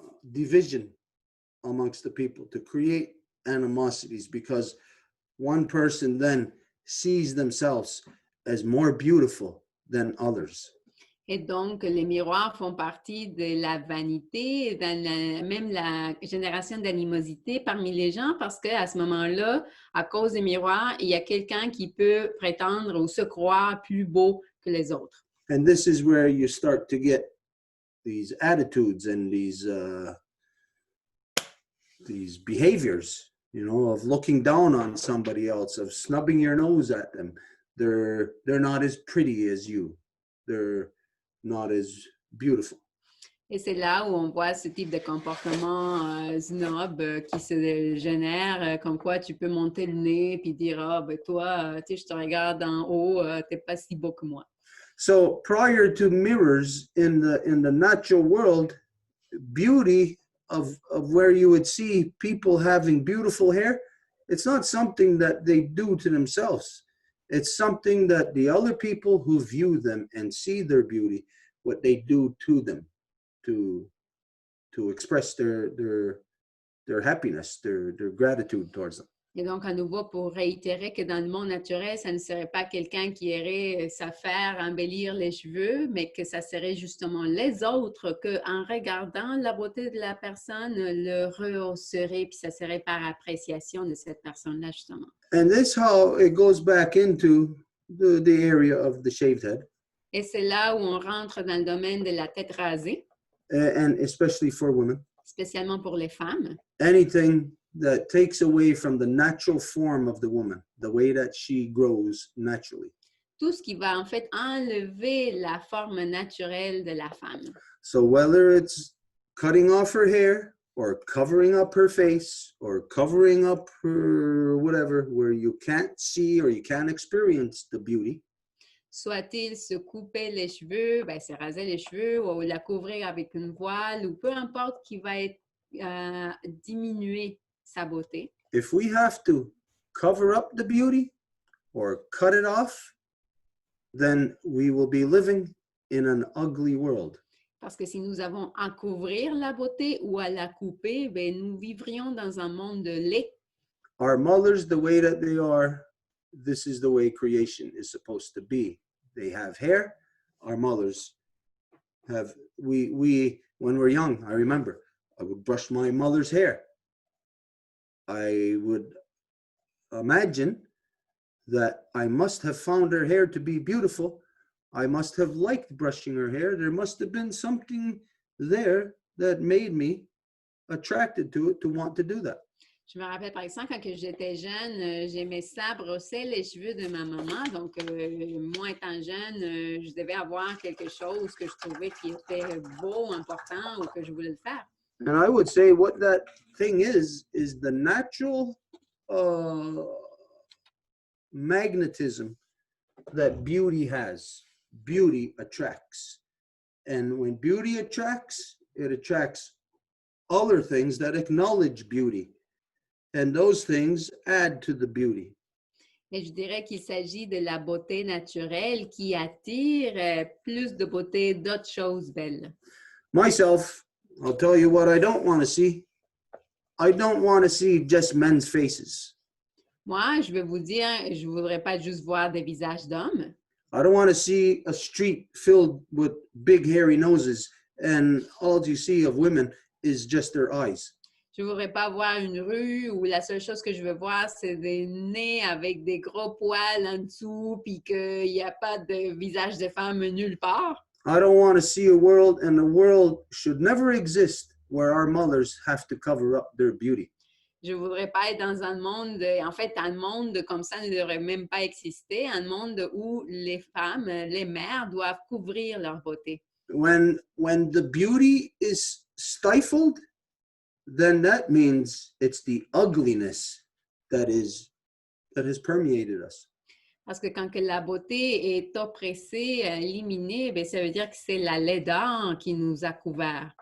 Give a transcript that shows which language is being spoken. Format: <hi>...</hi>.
<en>division amongst the people, to create animosities, because one person then sees themselves as more beautiful than others.</en> <fr>Et donc, les miroirs font partie de la vanité, même la génération d'animosité parmi les gens, parce qu'à ce moment-là, à cause des miroirs, il y a quelqu'un qui peut prétendre ou se croire plus beau que les autres.</fr> <en>And this is where you start to get these attitudes and these behaviors, you know, of looking down on somebody else, of snubbing your nose at them. They're not as pretty as you. They're not as beautiful.</en> <fr>Et c'est là où on voit ce type de comportement snob qui se génère, comme quoi tu peux monter le nez puis dire « Ah, ben toi, tu sais, je te regarde d'en haut, t'es pas si beau que moi. »</fr> <en>So prior to mirrors in the natural world, beauty of where you would see people having beautiful hair, it's not something that they do to themselves. It's something that the other people who view them and see their beauty, what they do to them to express their happiness, their gratitude towards them.</en> <fr>Et donc, à nouveau, pour réitérer que dans le monde naturel, ça ne serait pas quelqu'un qui irait s'affaire embellir les cheveux, mais que ça serait justement les autres qu'en regardant la beauté de la personne, le rehausserait, puis ça serait par appréciation de cette personne-là, justement.</fr> <en>And this how it goes back into the area of the shaved head.</en> <fr>Et c'est là où on rentre dans le domaine de la tête rasée,</fr> <en>And especially for women.</en> <fr>spécialement pour les femmes.</fr> <en>Anything that takes away from the natural form of the woman, the way that she grows naturally.</en> <fr>Tout ce qui va en fait enlever la forme naturelle de la femme.</fr> <en>So whether it's cutting off her hair or covering up her face or covering up her whatever, where you can't see or you can't experience the beauty.</en> <fr>Soit-il se couper les cheveux, ben, se raser les cheveux ou la couvrir avec une voile ou peu importe qui va être diminuer sa beauté.</fr> <en>If we have to cover up the beauty or cut it off, then we will be living in an ugly world.</en> <fr>Parce que si nous avons à couvrir la beauté ou à la couper, ben, nous vivrions dans un monde de laid.</fr> <en>Our mothers, the way that they are, this is the way creation is supposed to be. They have hair. Our mothers have, we when we're young, I remember, I would brush my mother's hair. I would imagine that I must have found her hair to be beautiful. I must have liked brushing her hair. There must have been something there that made me attracted to it to want to do that.</en> <fr>Je me rappelle, par exemple, quand j'étais jeune, j'aimais ça, brosser les cheveux de ma maman. Donc, moi, étant jeune, je devais avoir quelque chose que je trouvais qui était beau, important ou que je voulais le faire.</fr> <en>And I would say what that thing is the natural magnetism that beauty has. Beauty attracts. And when beauty attracts, it attracts other things that acknowledge beauty. And those things add to the beauty.</en> <fr>Et je dirais qu'il s'agit de la beauté naturelle qui attire plus de beauté d'autres choses belles.</fr> <en>Myself, I'll tell you what I don't want to see. I don't want to see just men's faces.</en> <fr>Moi, je vais vous dire, je ne voudrais pas juste voir des visages d'hommes.</fr> <en>I don't want to see a street filled with big hairy noses and all you see of women is just their eyes.</en> <fr>Je ne voudrais pas voir une rue où la seule chose que je veux voir, c'est des nez avec des gros poils en dessous puis qu'il n'y a pas de visage de femme nulle part.</fr> <en>I don't want to see a world, and the world should never exist where our mothers have to cover up their beauty.</en> <fr>Je ne voudrais pas être dans un monde, en fait, un monde comme ça ne devrait même pas exister, un monde où les femmes, les mères doivent couvrir leur beauté.</fr> <en>When the beauty is stifled, then that means it's the ugliness that has permeated us.</en> <fr>Parce que quand que la beauté est oppressée, éliminée, bien, ça veut dire que c'est la laideur qui nous a couverts.</fr>